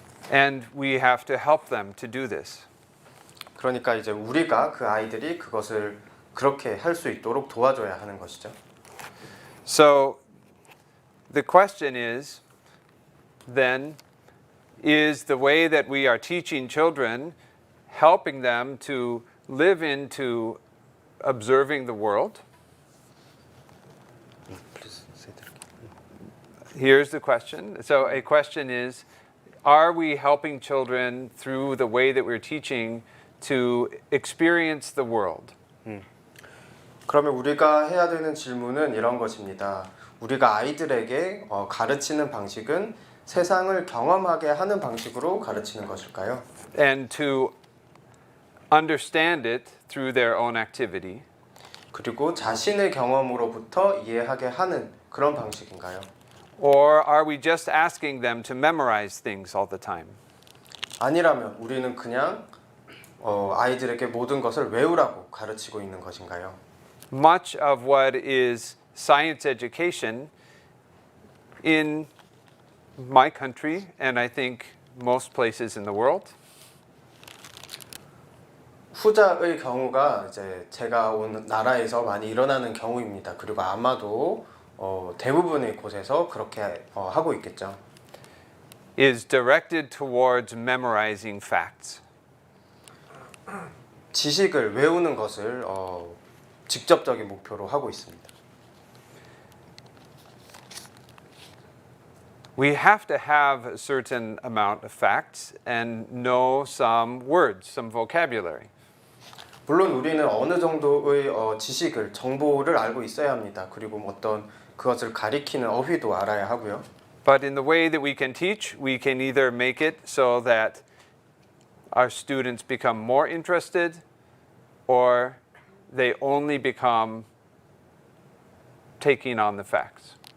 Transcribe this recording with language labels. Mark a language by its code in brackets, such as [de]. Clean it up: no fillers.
[en] And we have to help them to do this. [ko] 그러니까 이제 우리가 그 아이들이 그것을 그렇게 할 수 있도록 도와줘야 하는 것이죠. [en] So the question is then, is the way that we are teaching children helping them to live into observing the world? Here's the question. So a question is, are we helping children through the way that we're teaching to experience the world? [ko] 그러면 우리가 해야 되는 질문은 이런 것입니다. 우리가 아이들에게 가르치는 방식은 세상을 경험하게 하는 방식으로 가르치는 것일까요? [en] And to understand it through their own activity? [ko] 그리고 자신의 경험으로부터 이해하게 하는 그런 방식인가요? [en] Or are we just asking them to memorize things all the time? [ko] 아니라면 우리는 그냥 아이들에게 모든 것을 외우라고 가르치고 있는 것인가요? [en] Much of what is science education in my country, and I think most places in the world, [ko] 후자의 경우가 이제 제가 온 나라에서 많이 일어나는 경우입니다. 그리고 아마도 대부분의 곳에서 그렇게 하고 있겠죠. [en] is directed towards memorizing facts. [ko] 지식을 외우는 것을 직접적인 목표로 하고 있습니다. [en] We have to have a certain amount of facts and know some words, some vocabulary. [ko] 물론 우리는 어느 정도의 지식을, 정보를 알고 있어야 합니다. 그리고 어떤 그것을 가리키는 어휘도 알아야 하고요. [en] But in the way that we can teach, we can either make it so that our students become more interested or they only become taking on the facts.